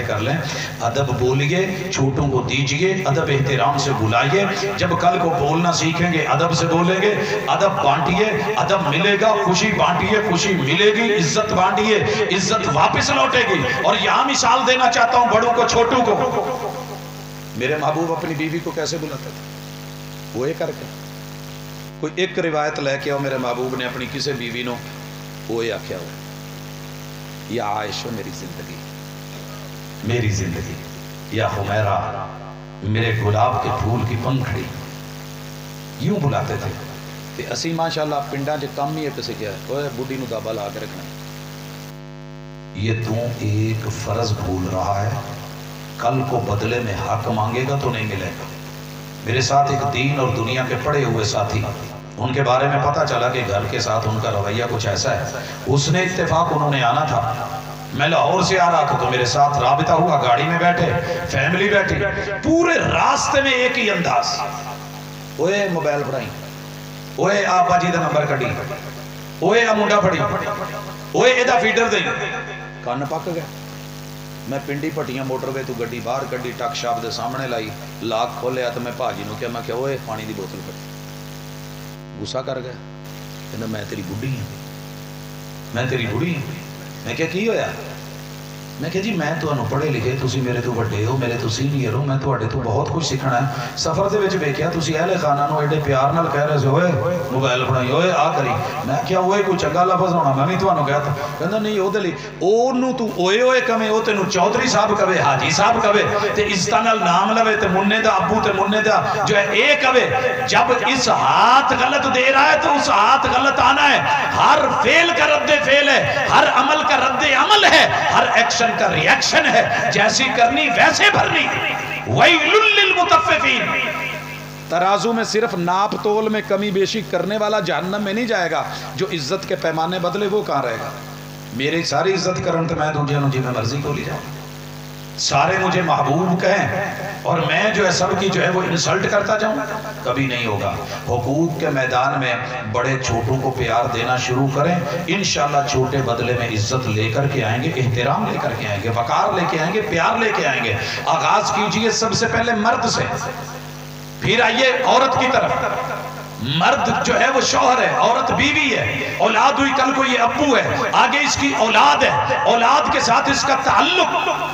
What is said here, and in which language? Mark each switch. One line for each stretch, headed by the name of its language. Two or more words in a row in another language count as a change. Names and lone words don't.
Urdu: کر لیں ادب بولیے چھوٹوں کو دیجیے ادب احترام سے بلائیے جب کل کو بولنا سیکھیں گے ادب سے بولیں گے ادب بانٹیے ادب ملے گا خوشی بانٹیے خوشی ملے گی عزت بانٹیے عزت واپس لوٹے گی اور یہاں مثال دینا چاہتا ہوں بڑوں کو چھوٹوں کو میرے محبوب اپنی بیوی کو کیسے بلاتے تھے وہ یہ کر کے کوئی ایک روایت لے کے آؤ میرے محبوب نے اپنی کسی
Punjabi: بیوی نوں او ایہہ آکھیا ہو
Urdu: یا عائشہ میری زندگی یا حمیرا میرے گلاب کے پھول کی پنکھڑی یوں بلاتے تھے
Punjabi: تے اسی ماشاءاللہ پنڈاں چ کم ہی ایک سکھیا اوئے بڈھی نوں دابا لا کے رکھنا
Urdu: یہ تو ایک فرض بھول رہا ہے کل کو بدلے میں حق مانگے گا تو نہیں ملے گا میرے ساتھ ایک دین اور دنیا کے پڑے ہوئے ساتھی ان کے بارے میں پتا چلا کہ گھر کے ساتھ ان کا رویہ کچھ ایسا ہے اس نے اتفاق انہوں نے آنا تھا میں لاہور سے آ رہا تھا تو میرے ساتھ رابطہ ہوا گاڑی میں بیٹھے فیملی بیٹھی پورے راستے میں ایک ہی انداز
Punjabi: اوئے موبائل پھڑائی اوئے آپا جی کا نمبر کڈی اوئے آ منڈا پھڑی اوئے ایدا فیڈر دے کان پک گیا میں پنڈی پٹیاں موٹر وے تو گڈی باہر کڈی ٹک شاپ دے سامنے لائی لاک کھولیا تو میں بھاجی نو کیا میں کہ اوے پانی دی بوتل پڑ غصہ کر گیا کہنا میں تیری بڈھی ہوں میں تیری بڑھی ہوں میں کیا کی ہویا میں کہ جی میں تمہیں پڑھے لکھے تسی میرے تو بڑے ہو میرے تو سینئر ہو میں تواڈے تو بہت کچھ سیکھنا ہے سفر دے وچ ویکھیا تسی اہل خانہ نو ایڈے پیار نال کہہ رہے ہو اوئے موبائل بنائی اوئے آ کری میں کیا اوئے کوئی چنگا لفظ ہونا میں بھی تانوں کہتا کہندا نہیں او دے لئی اونوں تو اوئے اوئے کہے او تینوں چودھری صاحب کہے حاجی صاحب کہے تے عزت نال نام لوے تے مننے دا ابو تے مننے دا جو ہے اے کہے
Urdu: جب اس ہاتھ غلط دے رہا ہے تو اس ہاتھ غلط آنا ہے
Punjabi: ہر
Urdu: فعل کا رد فعل ہے ہر عمل کا رد عمل ہے ہر ایکشن کا ری ایکشن ہے جیسی کرنی ویسے بھرنی
Arabic: وَيْلٌ لِّلْمُطَفِّفِينَ
Urdu: ترازو میں صرف ناپ تول میں کمی بیشی کرنے والا جہنم میں نہیں جائے گا جو عزت کے پیمانے بدلے وہ کہاں رہے گا
Punjabi: میری ساری عزت کرن تو میں دوجے نو جی میں مرضی کو لی جاؤں
Urdu: سارے مجھے محبوب کہیں اور میں جو ہے سب کی جو ہے وہ انسلٹ کرتا جاؤں کبھی نہیں ہوگا حقوق کے میدان میں بڑے چھوٹوں کو پیار دینا شروع کریں انشاءاللہ چھوٹے بدلے میں عزت لے کر کے آئیں گے احترام لے کر کے آئیں گے وقار لے کے آئیں گے پیار لے کے آئیں گے آغاز کیجئے سب سے پہلے مرد سے پھر آئیے عورت کی طرف مرد جو ہے وہ شوہر ہے عورت بیوی ہے اولاد ہوئی کل کو یہ ابو ہے آگے اس کی اولاد ہے اولاد کے ساتھ اس کا تعلق